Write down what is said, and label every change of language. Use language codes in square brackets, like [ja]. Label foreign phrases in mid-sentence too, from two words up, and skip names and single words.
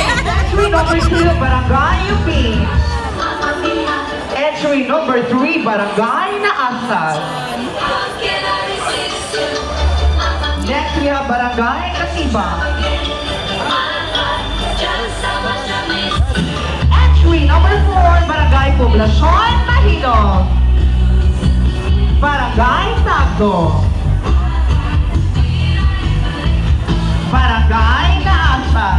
[en] Entry number 2, Barangay UP. Entry number 3, Barangay Naasal. Next, we have Barangay Katiba. Entry number 4, Barangay Poblacion, Mahidog. Barangay Sabdo. Barangay Naasa.